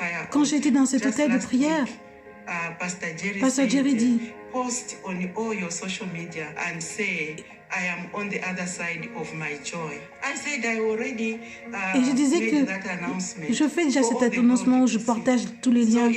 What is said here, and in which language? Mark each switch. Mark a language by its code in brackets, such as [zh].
[fr] Quand j'étais dans cet hôtel de prière, Pasteur Jerry dit, [en] post on all your social media and say, I am on the other side of my joy. I said I already [fr] et je disais que je fais déjà cet annoncement où je partage tous les liens.